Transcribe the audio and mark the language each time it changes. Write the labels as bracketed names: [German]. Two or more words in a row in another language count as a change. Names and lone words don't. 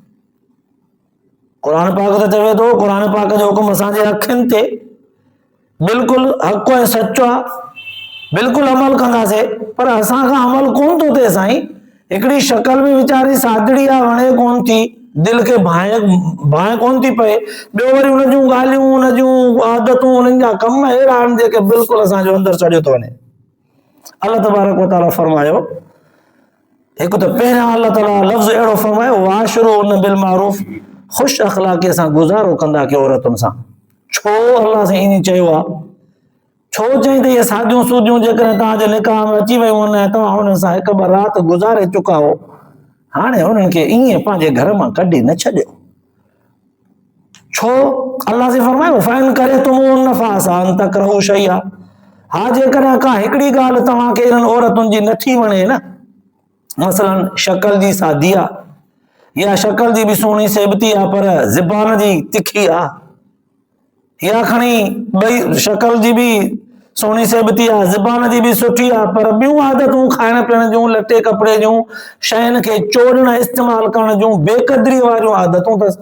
[Sindhi] क़ुर पाक त चवे थो, क़ुर पाक जो हुकुम असांजे अखियुनि ते बिल्कुलु हक़ ऐं सचो आहे, बिल्कुलु अमल कंदासीं, पर असां खां अमल कोन थो थिए साईं। हिकिड़ी शक्ल बि वीचारी सादड़ी आहे, वणे कोन थी, दिल खे भाए कोन थी पए, ॿियो वरी उन जूं ॻाल्हियूं, उन जूं आदतूं, उन्हनि जा कम अहिड़ा आहिनि जेके बिल्कुलु असांजो अंदरि चढ़ियो थो वञे। अल्लाह तबारक व तआला फरमायो, हिकु त पहिरियां अल्लाह ताला लफ़्ज़ अहिड़ो फरमायो [Arabic] وعاشروهن بالمعروف, [Sindhi] ख़ुशि अख़लाक़ीअ सां गुज़ारो कंदा कयो औरतुनि सां। छो अल्लाह सां ईअं चयो आहे, छो चई त इहे सादियूं सूदियूं जेकॾहिं तव्हांजे निकाह में अची वियूं आहिनि ऐं तव्हां हुननि सां हिकु ॿ राति गुज़ारे चुका हो, हाणे हुननि खे ईअं पंहिंजे घर मां कढी न छॾियो। छो अल्लाह से फरमायो [Arabic] فإن كرهتم فعسى تكرهوا شيئا, [Sindhi] हा जेकॾहिं का हिकिड़ी ॻाल्हि तव्हांखे इन्हनि औरतुनि जी नथी वणे न, मसलन शक्ल जी सादी आहे, या शक्ल जी बि सुहिणी सेबती आहे पर ज़बान जी तिखी आहे, या खणी ॿई शक्ल जी बि सुहिणी सेबती आहे, ज़बान जी बि सुठी आहे, पर ॿियूं आदतूं खाइण पीअण जूं, लटे कपिड़े जूं, शयुनि खे चोड़ण इस्तेमालु करण जूं बेक़दरी वारियूं आदतूं अथसि।